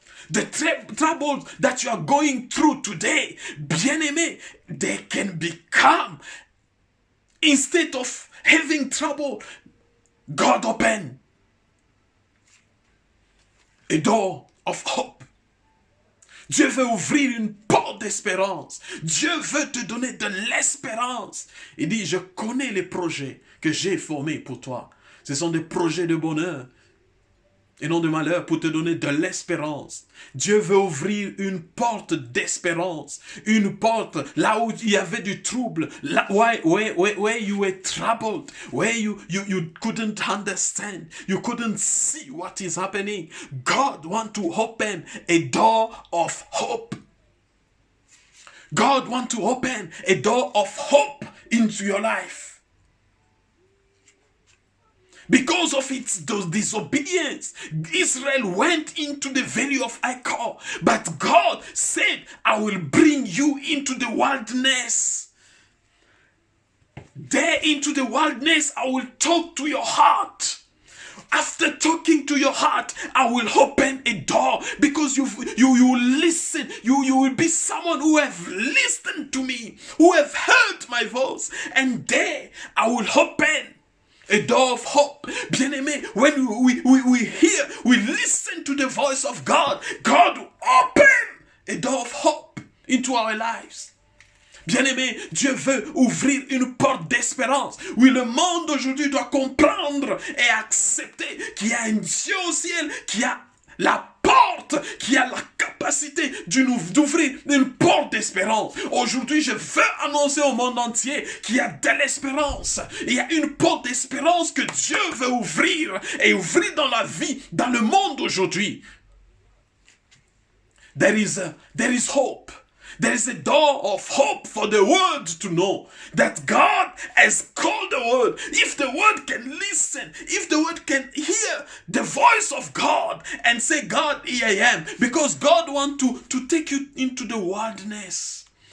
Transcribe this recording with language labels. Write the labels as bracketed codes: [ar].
[en] The troubles that you are going through today, bien-aimé, they can become, instead of having trouble, God open a door of hope. [fr] Dieu veut ouvrir une porte d'espérance. Dieu veut te donner de l'espérance. Il dit, je connais les projets que j'ai formés pour toi. Ce sont des projets de bonheur et non de malheur, pour te donner de l'espérance. Dieu veut ouvrir une porte d'espérance. Une porte là où il y avait du trouble. [en] Là, where you were troubled. Where you couldn't understand. You couldn't see what is happening. God wants to open a door of hope. God wants to open a door of hope into your life. Because of its disobedience, Israel went into the valley of Achor. But God said, I will bring you into the wilderness. There into the wilderness, I will talk to your heart. After talking to your heart, I will open a door, because you will listen. You will be someone who have listened to me, who have heard my voice. And there I will open a door of hope. Bien-aimé, when we hear, we listen to the voice of God, God will open a door of hope into our lives. [fr] Bien-aimé, Dieu veut ouvrir une porte d'espérance. Oui, le monde aujourd'hui doit comprendre et accepter qu'il y a un Dieu au ciel qui a la porte, qui a la capacité d'ouvrir une porte d'espérance. Aujourd'hui, je veux annoncer au monde entier qu'il y a de l'espérance. Il y a une porte d'espérance que Dieu veut ouvrir et ouvrir dans la vie, dans le monde aujourd'hui. [en] There is hope. There is a door of hope for the world to know that God has called the world. If the world can listen, if the world can hear the voice of God and say, God, here I am. Because God wants to take you into the wilderness.